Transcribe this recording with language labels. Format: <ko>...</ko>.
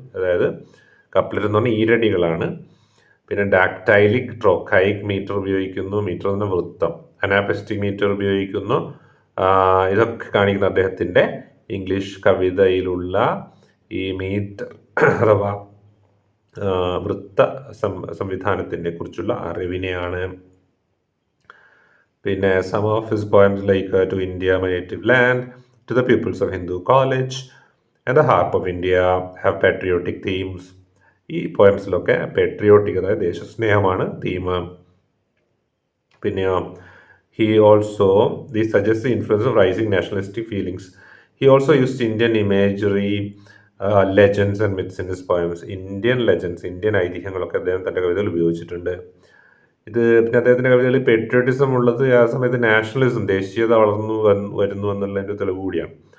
<ml>അതായത് കപ്ലറ്റ് എന്ന് പറഞ്ഞാൽ ഈരടികളാണ്. പിന്നെ ഡാക്ടൈലിക്, ട്രോക്കൈക് മീറ്റർ ഉപയോഗിക്കുന്നു. മീറ്റർ എന്ന വൃത്തം. അനാപെസ്റ്റിക് മീറ്റർ ഉപയോഗിക്കുന്നു. ഇതൊക്കെ കാണിക്കുന്ന അദ്ദേഹത്തിൻ്റെ ഇംഗ്ലീഷ് കവിതയിലുള്ള ഈ മീറ്റർ അഥവാ വൃത്ത സംവിധാനത്തിനെ കുറിച്ചുള്ള അറിവിനെയാണ്. പിന്നെ</ml> <en>some of his poems like To India, My Native Land, To the Pupils of Hindu College and The Harp of India have patriotic themes.</en> <ml>ഈ പോയംസിലൊക്കെ പെട്രിയോട്ടിക്, അതായത് ദേശസ്നേഹമാണ് തീം. പിന്നെയോ</ml> <en>he also this suggests the influence of rising nationalistic feelings. He also used Indian imagery, legends and myths in his poems.</en> <ml>Indian legends, Indian ഐതിഹ്യങ്ങളൊക്കെ അദ്ദേഹം തൻ്റെ കവിതയിൽ ഉപയോഗിച്ചിട്ടുണ്ട്. ഇത് പിന്നെ അദ്ദേഹത്തിൻ്റെ കവിതകളിൽ പെട്രിയോട്ടിസം ഉള്ളത് ആ സമയത്ത് നാഷണലിസം, ദേശീയത വളർന്നു വരുന്നു എന്നുള്ളതിൻ്റെ തെളിവ് കൂടിയാണ്.</ml>